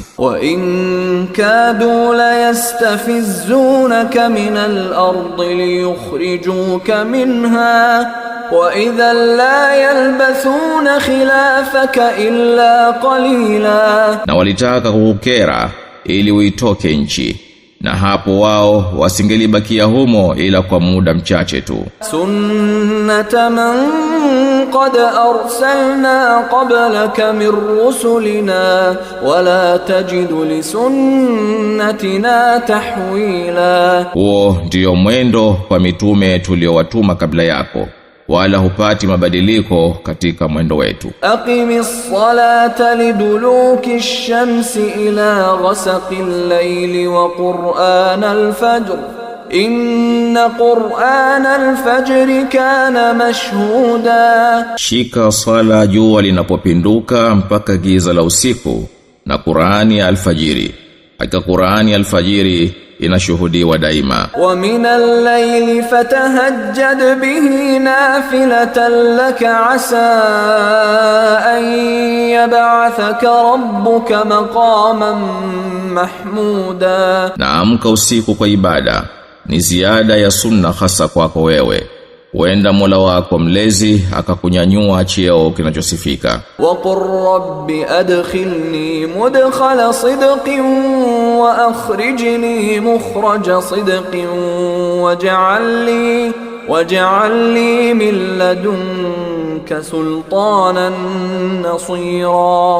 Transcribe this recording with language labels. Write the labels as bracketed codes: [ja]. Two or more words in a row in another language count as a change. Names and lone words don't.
[ar] وإن كادوا ليستفزونك من الأرض ليخرجوك منها وإذا لا يلبثون خلافك إلا قليلا. [sw] Na walitaka kukukera ili uitoke nchi, na hapo wao wasingelibakia humo ila kwa muda mchache tu. [ar] سنة من قد أرسلنا قبلك من رسلنا ولا تجد لسنتنا تحويلا. [sw] Huo ndio mwendo kwa mitume tuliowatuma kabla yako, wala hupati mabadiliko katika mwendo wetu. [ar] أقم الصلاة لدلوك الشمس إلى غسق الليل وقرآن الفجر إن قرآن الفجر كان مشهودا. [sw] Shika sala jua linapopinduka mpaka giza la usiku na Qur'ani ya alfajiri. Hakika Qur'ani ya alfajiri inashuhudiwa daima. [ar] ومن الليل فتهجد به نافلة لك عسى أن يبعثك ربك مقاما محمودا. [sw] Na amka usiku kwa ibada ni ziada ya sunna hasa kwako wewe. Huenda Mola wako mlezi akakunyanyua cheo kinachosifika. [ar] وقل رب أدخلني مدخل صدق وأخرجني مخرج صدق واجعل لي من لدنك سلطانا نصيرا.